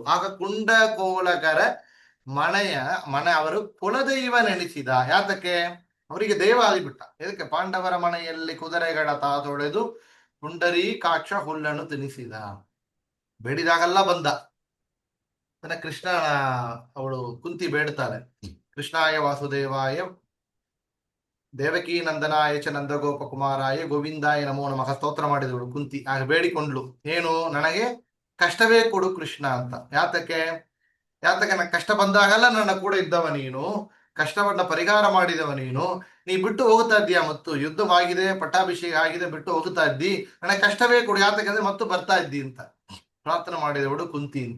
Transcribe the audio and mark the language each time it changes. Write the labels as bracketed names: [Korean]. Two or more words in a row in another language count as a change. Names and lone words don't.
[Kannada] ಆಗ ಕುಂಡ ಕೋಲಕರ ಮನೆ ಅವರು ಕುಲದೈವ ನೆನೆಸಿದ. ಯಾತಕ್ಕೆ? ಅವರಿಗೆ ದೈವ ಆಗಿಬಿಟ್ಟ. ಇದಕ್ಕೆ ಪಾಂಡವರ ಮನೆಯಲ್ಲಿ ಕುದುರೆಗಳ ತಾತೊಳೆದು ಪುಂಡರೀಕಾಕ್ಷ ಹುಲ್ಲನ್ನು ತಿನ್ನಿಸಿದ. ಬೇಡಿದಾಗೆಲ್ಲ ಬಂದ. ಕೃಷ್ಣ ಅವಳು ಕುಂತಿ ಬೇಡ್ತಾಳೆ, [Sanskrit] ಕೃಷ್ಣಾಯ ವಾಸುದೇವಾಯ ದೇವಕೀ ನಂದನಾಯ ಚ ನಂದಗೋಪ ಕುಮಾರಾಯ ಗೋವಿಂದಾಯ ನಮೋ ನಮಃ [Kannada] ಸ್ತೋತ್ರ ಮಾಡಿದವಳು ಕುಂತಿ. ಆಗ ಬೇಡಿಕೊಂಡ್ಲು, ಏನು? ನನಗೆ ಕಷ್ಟವೇ ಕೊಡು ಕೃಷ್ಣ ಅಂತ. ಯಾತಕ್ಕೆ ನನಗೆ ಕಷ್ಟ ಬಂದಾಗಲ್ಲ ನನ್ನ ಕೂಡ ಇದ್ದವ ನೀನು, ಕಷ್ಟವನ್ನ ಪರಿಹಾರ ಮಾಡಿದವ ನೀನು. ನೀ ಬಿಟ್ಟು ಹೋಗ್ತಾ ಇದ್ದೀಯಾ, ಮತ್ತು ಯುದ್ಧವಾಗಿದೆ, ಪಟ್ಟಾಭಿಷೇಕ ಆಗಿದೆ, ಬಿಟ್ಟು ಹೋಗ್ತಾ ಇದ್ದಿ, ನನಗೆ ಕಷ್ಟವೇ ಕೊಡು, ಯಾತಕ್ಕಂದ್ರೆ ಮತ್ತು ಬರ್ತಾ ಇದ್ದಿ ಅಂತ ಪ್ರಾರ್ಥನೆ ಮಾಡಿದವಳು ಕುಂತಿ ಅಂತ.